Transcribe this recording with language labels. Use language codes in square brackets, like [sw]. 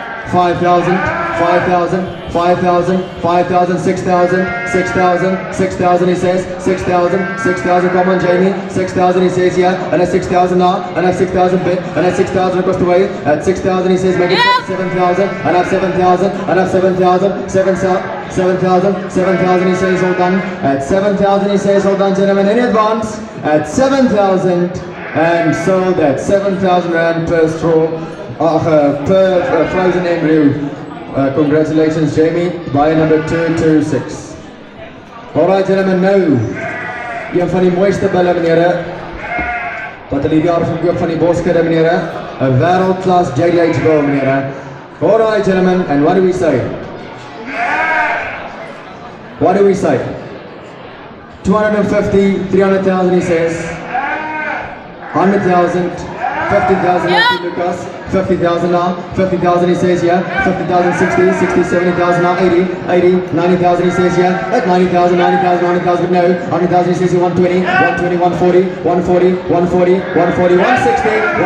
[en] 5,000, 5,000, 5,000, 5,000, 6,000, 6,000, 6,000 he says, 6,000, 6,000, come on Jamie, 6,000 he says yeah, and a 6,000 now, and a 6,000 bit, and a 6,000 across the way, at 6,000 he says make it 7,000, and a 7,000, and a 7,000, 7,000 he says all done, at 7,000 he says all done gentlemen in advance, at 7,000, and sold at 7,000 rand per straw, per frozen embryo. Congratulations Jamie, buy number 226. Alright gentlemen, [af] nou een van die mooiste bulle meneer wat hulle die jaar verkoop van die boskudde meneer, 'n wêreldklas JDH bull meneer. [en] Alright gentlemen, and what do we say? What do we say? 250, 300,000 he says, 100,000, 50,000 Lucas, 50,000 now, 50,000 he says yeah, 50,000, 60, 60, 70,000 now, 80, 80, 90,000 he says yeah, at 90,000, 90,000, 90,000 but no, 100,000 he says 120, 120, 140, 140, 140, 140, 160,